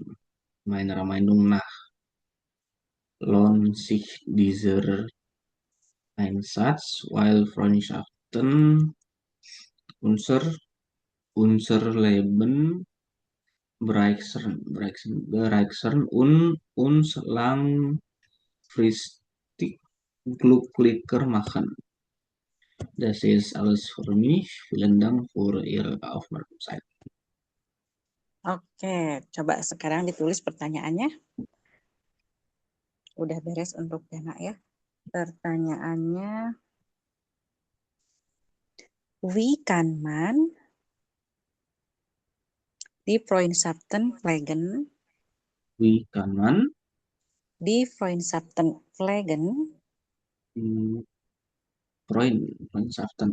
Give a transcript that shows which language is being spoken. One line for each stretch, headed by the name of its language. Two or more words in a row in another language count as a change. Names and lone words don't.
German: Meiner Meinung nach lohnt sich dieser Einsatz, weil Freundschaften unser, unser Leben bereichern und uns langfristig glücklicher machen. Das ist alles für mich. Vielen Dank für Ihre Aufmerksamkeit.
Indonesian: Oke, coba sekarang ditulis pertanyaannya. Udah beres untuk Dana ya. Pertanyaannya,
German: wie kann man die Freundschaften pflegen? Wie kann man Die Freundschaften pflegen? Freundschaften